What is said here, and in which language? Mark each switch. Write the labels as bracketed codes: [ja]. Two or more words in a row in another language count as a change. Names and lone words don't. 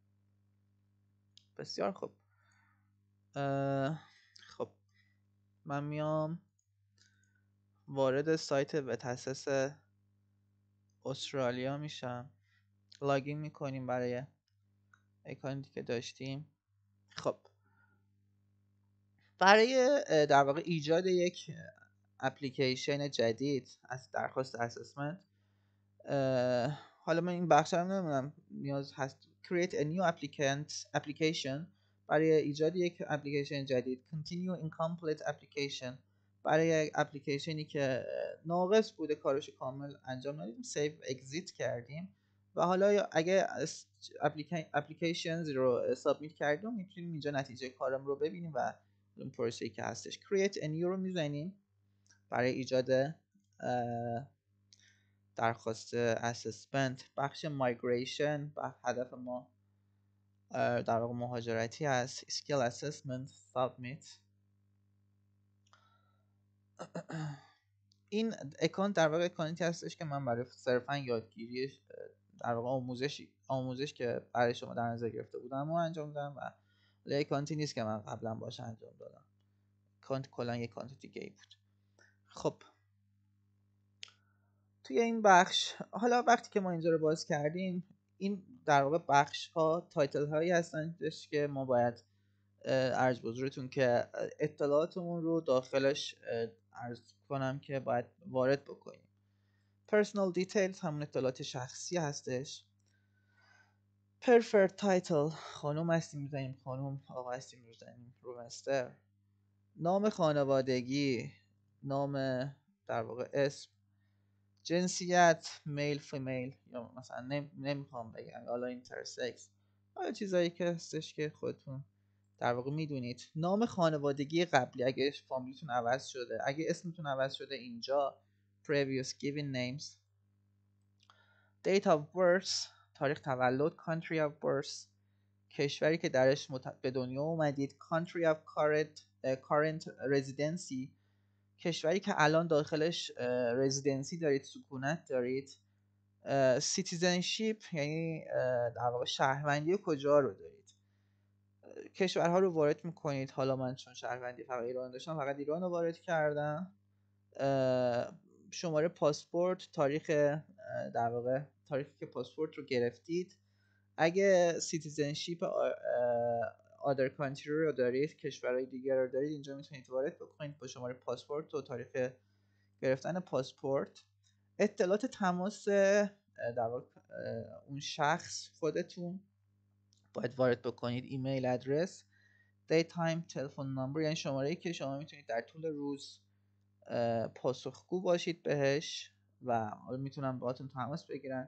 [fa] بسیار خوب، خب من میام وارد سایت وتاسس استرالیا میشم، لاگین میکنیم برای اکانتی که داشتیم. خب برای در واقع ایجاد یک اپلیکیشن جدید از درخواست اسسمنت، حالا من این بخش رو نمیدونم نیاز هست [en] create a new application، [fa] برای ایجاد یک اپلیکیشن جدید. [en] continue incomplete application، [fa] برای اپلیکیشنی که ناقص بوده کارش کامل انجام ندادیم، [en] save exit [fa] کردیم و حالا اگه اپلیکیشنز رو سابمیت کردیم میتونیم اینجا نتیجه کارم رو ببینیم و اون پروسه‌ای که هستش. [en] create a new [fa] رو میزنیم برای ایجاد درخواست اسسمنت. بخش مایگریشن هدف ما در واقع مهاجرتی هست. [en] skill assessment submit. [fa] این اکانت در واقع اکانتی هستش که من برای صرفا یادگیری در واقع آموزش که برای شما در نظر گرفته بودم و انجام دادم و اکانتی نیست که من قبلا باش انجام دادم. اکانت کلا یک اکانت دیگه ای بود. خب توی این بخش حالا وقتی که ما اینجا رو باز کردیم این در واقع بخش ها تایتل هایی هستن که ما باید عرض بزرگتون که اطلاعاتمون رو داخلش عرض کنم که باید وارد بکنیم. [en] personal details [fa] همون اطلاعات شخصی هستش. [en] preferred title [fa] خانم هستیم میزنیم خانم، آقا هستیم میزنیم رومستر. نام خانوادگی، نام در واقع اسم، جنسیت [en] male female [fa] یا مثلا نمیخوام بگم حالا اینترسکس، حالا چیزایی که هستش که خودتون در واقع میدونید. نام خانوادگی قبلی اگه فامیلیتون عوض شده، اگه اسمتون عوض شده اینجا [en] previous given names. date of birth [fa] تاریخ تولد. [en] country of birth [fa] کشوری که درش به دنیا اومدید. [en] country of current residency [fa] کشوری که الان داخلش رزیدنسی دارید، سکونت دارید. citizenship یعنی در واقع شهروندی کجا رو دارید. کشورها رو وارد میکنید. حالا من چون شهروندی فقط ایران داشتم فقط ایران رو وارد کردم. شماره پاسپورت، تاریخ در واقع تاریخی که پاسپورت رو گرفتید. اگه [en] citizenship other country [fa] رو دارید، کشورهای دیگر رو دارید، اینجا میتونید وارد بکنید با شماره پاسپورت و تاریخ گرفتن پاسپورت. اطلاعات تماس در واقع اون شخص خودتون باید وارد بکنید. [en] email address, daytime, telephone number [fa] یعنی شماره‌ای که شما میتونید در طول روز پاسخگو باشید بهش و میتونن باهاتون تماس بگیرن.